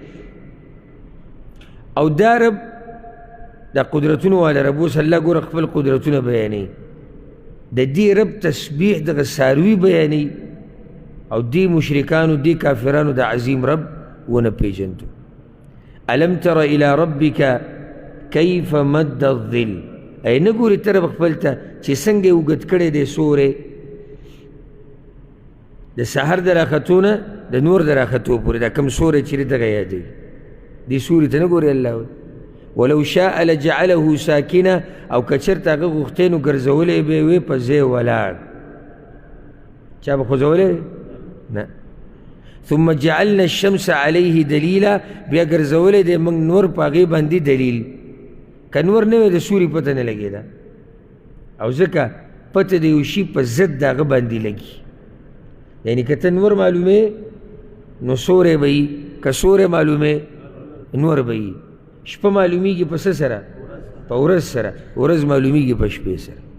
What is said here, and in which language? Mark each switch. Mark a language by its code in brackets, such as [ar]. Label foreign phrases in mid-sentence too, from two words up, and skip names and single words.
[ps] او دا رب دا قدرتونو والا رب اوس الله ګوره خپل قدرتونه بیانوي د دې رب تسبیح دغه څاروي بیانوي او دې مشرکانو دې کافرانو د عظیم رب ونه پیژندو [ar] الم تر الى ربك کیف مد الظل [ps] ای نه ګورې ته رب خپل ته چې څنګه یې اوږد کړی دی سوری د سحر د راختو نه د نور د راختو پورې دا کم سوری چې دی دغه یادوي دې سوري ته نه ګورې الله وایي [ar] ولو شاء لجعله [ps] ساکنه او که چېرته هغه غوښتی نو ګرځولی به یې وې په ځای ولاړ چا به خوځولی نه [ar] ثم جعلنا الشمس عليه دلیلا [ps] بیا ګرځولی دی موږ نور په هغې باندې دلیل که نور نه وی د سوري پته نه لګېده او ځکه پته د یو شي په ضد د هغه باندې لګي یعنې که ته نور معلومې نو سوری به وي که سوری معلومې نور به وي شپه معلومیږي په څه سره په ورځ سره ورځ معلومیږي په شپې سره